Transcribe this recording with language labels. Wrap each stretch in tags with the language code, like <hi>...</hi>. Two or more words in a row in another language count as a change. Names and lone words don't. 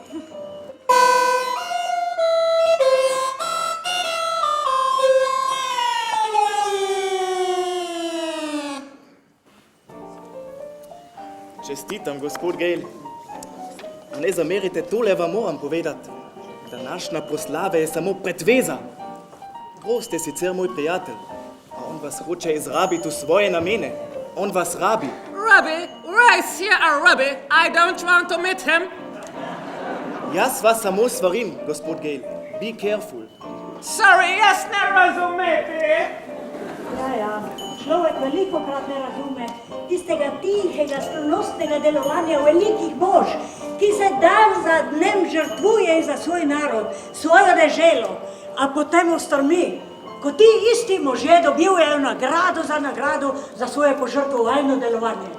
<sl>Čestitam, gospod Gale. A ne zamerite, tole vam moram povedati. Današnja proslava je samo pretveza. Grost je sicer moj prijatelj, a on vas hoče izrabiti v svoje namene. On vas rabi.</sl> <en>Rabbi, why is here a rabbi? I don't want to meet him.</en> <sl>Jaz vas samo svarim, gospod Gale.</sl> <en>Be careful. Sorry,</en> <sl>jaz ne razumete. Ja, človek velikokrat ne razume tistega tihega, skrivnostnega delovanja velikih bož, ki se dan za dnem žrtvuje za svoj narod, svojo deželo, a potem ustrmi, ko ti isti možje dobivajo nagrado za svoje požrtvovalno delovanje.</sl>